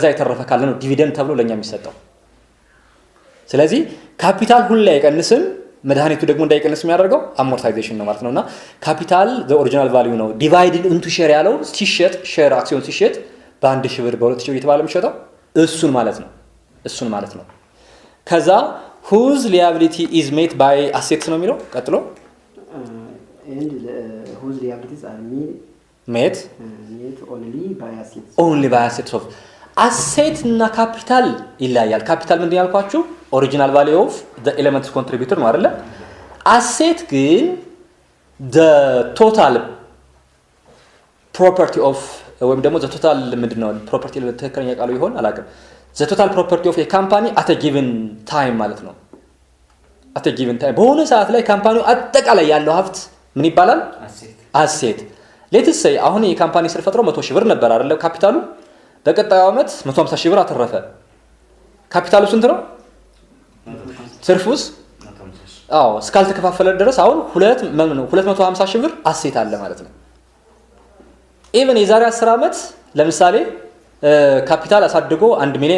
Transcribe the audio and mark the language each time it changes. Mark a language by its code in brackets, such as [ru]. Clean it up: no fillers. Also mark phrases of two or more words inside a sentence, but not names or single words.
[am] የተረፈ ካለ ነው ዲቪደንድ ተብሎ ለኛ የሚሰጠው። ስለዚህ ካፒታል ሁሉ ላይ አይቀንስም፣ መድኃኒቱ ደግሞ እንዳይቀንስ የሚያደርገው አሞርታይዜሽን ነው ማለት ነውና ካፒታል [en] the original value [am] ነው። [en] divided into share [am] ያለው ሲሸጥ ሼር አክሲዮን ሲሸጥ በ1 ሺህ ብር በ2 ሺህ ብር እየተባለ የሚሸጠው እሱን ማለት ነው። ከዛ [en] whose liability is made by assets [am] ነው የሚለው ቀጥሎ [en] and whose liabilities are made only by assets of asset [am] እና ካፒታል ይለያያል። ካፒታል ምንድን ያልኳችሁ [en] original value of the elements contributor [am] ነው አይደለ? አሴት ግን [en] the total property of [am] ወይም ደግሞ [en] the total [am] ምንድነው ፕሮፐርቲ ለተከረኛ ቃሉ ይሆን አላውቅም። [en] the total property of a company at a given time [am] ማለት ነው። [en] at a given time [am] በሆነ ሰዓት ላይ ካምፓኒው አጠቃላይ ያለው ሀብት ምን ይባላል? አሴት። [en] let's say [am] አሁን የካምፓኒ ስር ፈጥሮ 100 ሺህ ብር ነበር አይደለ ካፒታሉ። በቀጣዩ አመት 150 ሺህ ብር አተረፈ። ካፒታሉ ስንት ነው? ትርፉስ? አዎ እስካልተከፋፈለ ድረስ አሁን 250 ሺህ ብር አሴት አለ ማለት ነው። ኢቭን የዛሬ 10 አመት ለምሳሌ ካፒታል አሳድጎ 1 ሚሊዮን